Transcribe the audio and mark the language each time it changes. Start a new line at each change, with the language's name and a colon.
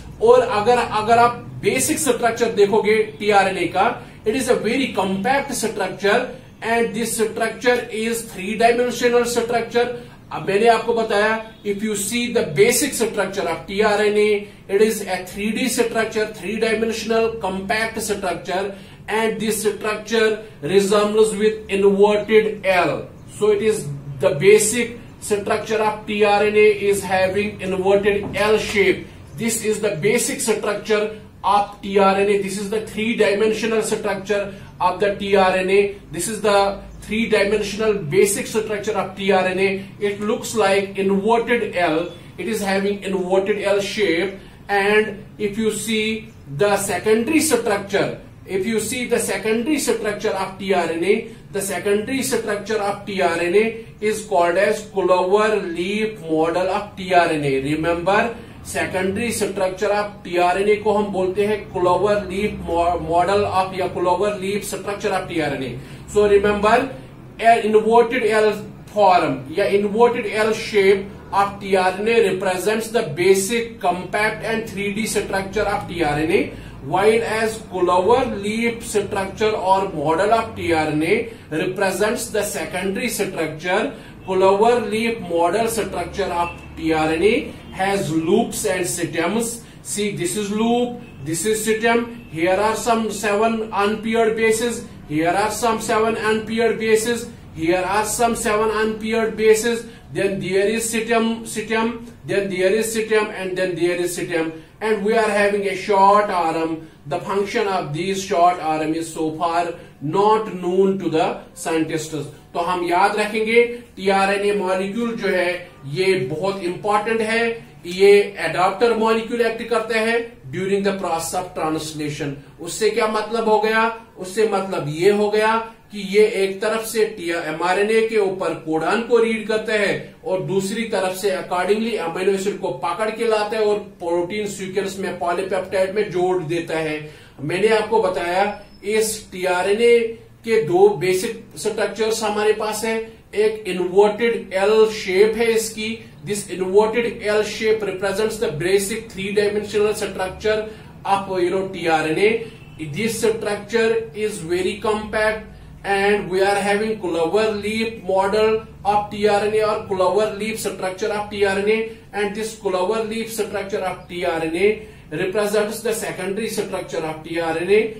Hindi: और अगर आप बेसिक स्ट्रक्चर देखोगे टीआरएनए का,
English: It is a very compact structure and this structure is 3 dimensional structure.
Hindi: अब मैंने आपको बताया,
English: If you see the basic structure of tRNA, it is a 3D structure, 3-dimensional compact structure, and this structure resembles with inverted L. So it is the basic structure of tRNA is having inverted L shape. This is the basic structure of tRNA. This is the 3-dimensional structure of the tRNA. This is the 3-dimensional basic structure of tRNA. It looks like inverted L. It is having inverted L shape. And if you see the secondary structure, if you see the secondary structure of tRNA, the secondary structure of tRNA is called as clover leaf model of tRNA. Remember, secondary structure of tRNA
Hindi: को हम बोलते हैं
English: Clover leaf model of या clover leaf structure of tRNA. So remember, inverted L form या inverted L shape of tRNA represents the basic compact and 3D structure of tRNA, while as clover leaf structure or model of tRNA represents the secondary structure. Clover leaf model structure of tRNA has loops and stems. See, this is loop, this is stem. Here are some 7 unpaired bases. Here are some 7 unpaired bases. Here are some 7 unpaired bases. Then there is stem, then there is stem, and then there is stem. and we are having a short arm. The function of these short arm is so far not known to the scientists.
Hindi: तो हम याद रखेंगे tRNA molecule जो है ये बहुत important है. ये एडाप्टर मॉलिक्यूल एक्ट करते हैं
English: During the process of translation.
Hindi: उससे क्या मतलब हो गया? उससे मतलब ये हो गया कि ये एक तरफ से mRNA के ऊपर कोडान को रीड करते हैं और दूसरी तरफ से अकॉर्डिंगली अमीनो एसिड को पकड़ के लाता है और प्रोटीन सीक्वेंस में पॉलीपेप्टाइड में जोड़ देता है. मैंने आपको बताया इस tRNA के दो बेसिक स्ट्रक्चर्स हमारे पास है. एक इन्वर्टेड एल शेप है इसकी.
English: This inverted L shape represents the basic 3-dimensional structure of tRNA. This structure is very compact and we are having clover leaf model of tRNA or clover leaf structure of tRNA, and this clover leaf structure of tRNA represents the secondary structure of tRNA.